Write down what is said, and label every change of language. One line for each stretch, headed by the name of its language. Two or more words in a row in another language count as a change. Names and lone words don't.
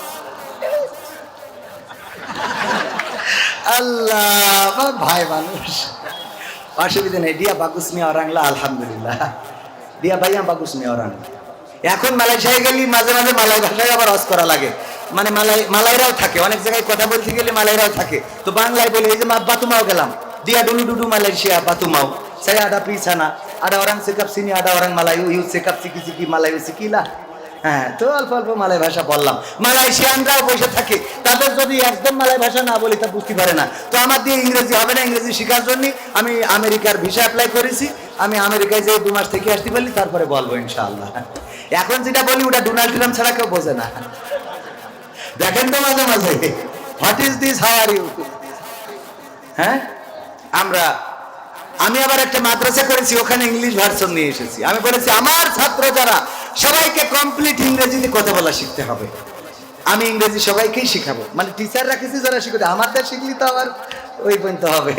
Bangla: আল্লাহ ভাই মানুষ, অসুবিধা নেই।
Malay: dia bagus mia oranglah, আলহামদুলিল্লাহ। dia bhaiya bagus mia oranglah.
Bangla: এখন মালয়েশিয়ায় গেলি মাঝে মাঝে মালয় ভাষায় আবার অস করা লাগে, মানে মালাইরাও থাকে, অনেক জায়গায় কথা বলতে গেলে মালাইরাও থাকে। তো বাংলায় বলি এই যে বাতুমাও গেলাম,
Malay: dia dulu dudu Malaysia Batumau, saya ada pisana, ada orang sikap sini, ada orang Melayu, you sikap siki Melayu sikilah।
Bangla: হ্যাঁ, তো অল্প অল্প মালয় ভাষা বললাম। মালয়েশিয়ানরাও বসে থাকে, তাদের যদি একদম মালয় ভাষা না বলি তা বুঝতে পারে না। তো আমার দিয়ে ইংরেজি হবে না, ইংরেজি শেখার জন্য আমি আমেরিকার ভিসা অ্যাপ্লাই করেছি। আমি আমেরিকায় যে 2 মাস থেকে আসতে পারলি তারপরে বলবো ইনশাআল্লাহ। এখন যেটা বলি ওটা ডোনাল্ড ট্রাম্প ছাড়া কেউ বোঝে না। দেখেন তো মাঝে মাঝে,
English: What is this, how are you.
Bangla: হ্যাঁ, আমি আবার একটা মাদ্রাসা করেছি, ওখানে ইংলিশ ভার্সন নিয়ে এসেছি। আমি বলেছি আমার ছাত্র যারা সবাইকে কমপ্লিট ইংরেজিতে কথা বলা শিখতে হবে। আমি ইংরেজি সবাইকেই শিখাবো, মানে টিচার রাখেছি যারা শিখাতে, আমাদের শিখলি তো আবার ওই পর্যন্ত হবে।